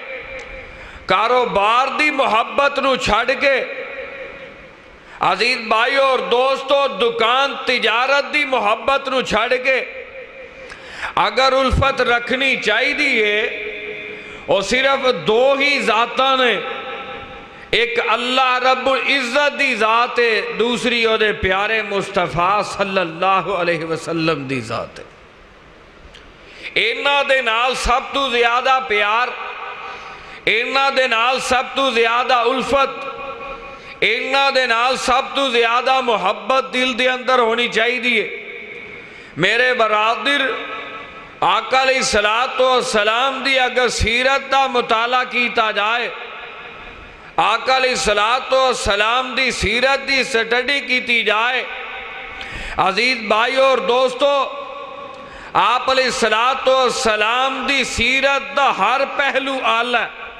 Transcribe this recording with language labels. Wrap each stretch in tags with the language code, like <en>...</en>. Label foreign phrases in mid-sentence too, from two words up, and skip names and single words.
<pa>کاروبار دی محبت نو چھڈ کے،</pa> <ur>عزیز بھائیو اور دوستو</ur> <pa>دکان تجارت دی محبت نو چھڈ کے، اگر الفت رکھنی چاہی دیئے وہ صرف دو ہی ذاتاں نے، ایک اللہ رب العزت دی ذات ہے، دوسری او دے پیارے مصطفیٰ</pa> <ar>صلی اللہ علیہ وسلم</ar> <pa>دی ذات ہے۔ انہاں دے نال سب تو زیادہ پیار، انہاں دے نال سب تو زیادہ الفت، انہاں دے نال سب تو زیادہ محبت دل دے اندر ہونی چاہی دیئے۔ میرے برادر، آقا</pa> <ar>علیہ السلام</ar> <pa>دی اگر سیرت دا مطالعہ کیتا جائے، آقا</pa> <ar>علیہ السلام</ar> <pa>دی سیرت دی سٹڈی کیتی جائے،</pa> <ur>عزیز بھائیو اور دوستو،</ur> <pa>آپ</pa> <ar>علیہ السلام</ar> <pa>دی سیرت دا ہر پہلو آلہ ہے۔</pa>